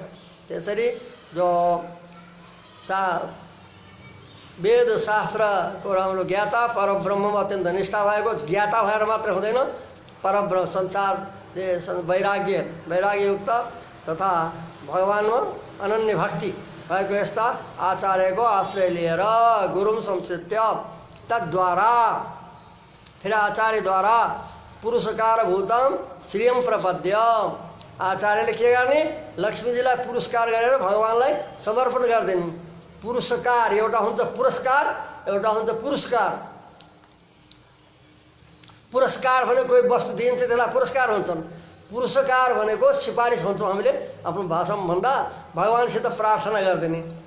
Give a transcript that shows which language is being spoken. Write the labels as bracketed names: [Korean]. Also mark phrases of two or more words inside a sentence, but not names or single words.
[Nepali] त्यसरी जो वेद शास्त्रको राम्रो ज्ञाता, परब्रह्ममा अत्यन्त निष्ठा भएको, ज्ञाता भएर मात्र हुँदैन, परब्रह्म संसार वैराग्ययुक्त तथा भगवानमा अनन्य भक्ति भएको यस्ता आचार्यको आश्रय लिएर [Sanskrit] गुरुम संश्रित्य [Nepali] तद्वारा, फिर आचार्यद्वारा [Sanskrit] पुरस्कार भूतम श्रियम प्रपद्य, [Nepali] आचार्यले के गर्ने, लक्ष्मीजीलाई पुरस्कार गरेर भगवानलाई समर्पण गरिदिने। पुरस्कार एउटा हुन्छ पुरस्कार, एउटा हुन्छ पुरस्कार। पुरस्कार भने कोही वस्तु दिइन्छ त्यसलाई पुरस्कार भन्छन्, पुरस्कार भनेको सिफारिस भन्छौँ हामीले आफ्नो भाषामा भन्दा, भगवानसित प्रार्थना गरिदिने।